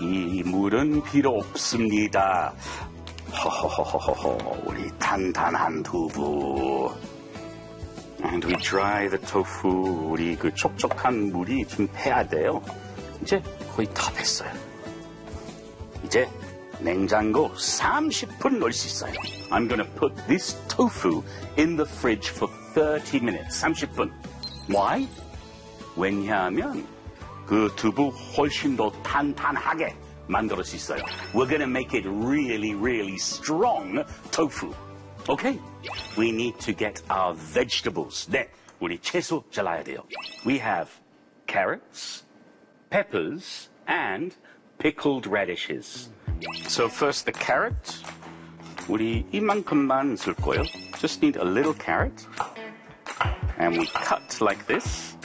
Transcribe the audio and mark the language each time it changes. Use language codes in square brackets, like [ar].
[ko] 이 물은 필요 없습니다. 허허허허허, 우리 단단한 두부. [en] And we dry the tofu. [ko] 우리 그 촉촉한 물이 좀 해야 돼요. 이제 거의 다 됐어요. 이제 냉장고 30분 넣을 수 있어요. [en] I'm gonna put this tofu in the fridge for 30 minutes. [ko] 30분. [en] Why? [ko] 왜냐하면 그 두부 훨씬 더 단단하게 만들 수 있어요. [en] We're gonna make it really, really strong tofu. Okay, we need to get our vegetables. [ko] 네, 우리 채소 잘라야 돼요. [en] We have carrots, peppers, and pickled radishes. So first the carrot. [ko] 우리 이만큼만 쓸 거예요. [en] Just need a little carrot. And we cut like this.